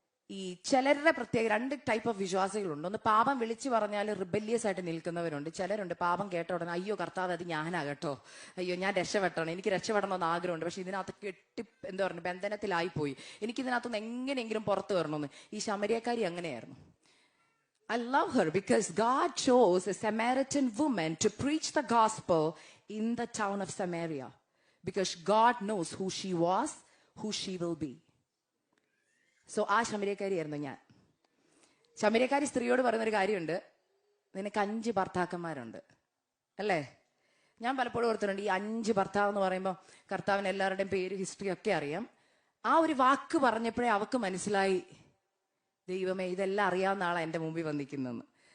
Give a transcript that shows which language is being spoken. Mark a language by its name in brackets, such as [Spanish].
[Malayalam] ഈ ചിലരുടെ പ്രത്യേക 2 ടൈപ്പ് ഓഫ് വിശ്വാസികളുണ്ട്. ഒന്ന് പാപം വിളിച്ചു പറഞ്ഞാൽ റിബല്യസ് ആയിട്ട് നിൽക്കുന്നവരുണ്ട്. ചിലരുണ്ട് പാപം കേട്ട ഉടനെ, അയ്യോ കർത്താവ് അത് ഞാനാ കേട്ടോ, അയ്യോ ഞാൻ രക്ഷപ്പെടണം, എനിക്ക് രക്ഷപ്പെടണമെന്ന് ആഗ്രഹമുണ്ട്, പക്ഷെ ഇതിനകത്ത് എന്താ പറയുക, ബന്ധനത്തിലായിപ്പോയി, എനിക്കിതിനകത്തുനിന്ന് എങ്ങനെയെങ്കിലും പുറത്തു വരണമെന്ന്. ഈ ശമര്യക്കാരി അങ്ങനെയായിരുന്നു. [English] I love her because God chose a Samaritan woman to preach the gospel in the town of Samaria because God knows who she was, who she will be. [Malayalam] So ആ ശമര്യക്കാരിയായിരുന്നു ഞാൻ. ശമര്യക്കാരി സ്ത്രീയോട് പറയുന്നൊരു കാര്യമുണ്ട്, നിനക്ക് 5 ഭർത്താക്കന്മാരുണ്ട് അല്ലേ? ഞാൻ പലപ്പോഴും ഓർത്തിട്ടുണ്ട്, ഈ 5 ഭർത്താവ് എന്ന് പറയുമ്പോൾ കർത്താവിന് എല്ലാവരുടെയും പേര്, ഹിസ്റ്ററി ഒക്കെ അറിയാം. ആ ഒരു വാക്ക് പറഞ്ഞപ്പോഴേ അവക്ക് മനസ്സിലായി, ദൈവമേ ഇതെല്ലാം അറിയാവുന്ന ആളാണ് എൻ്റെ മുമ്പിൽ വന്നിരിക്കുന്നതെന്ന്.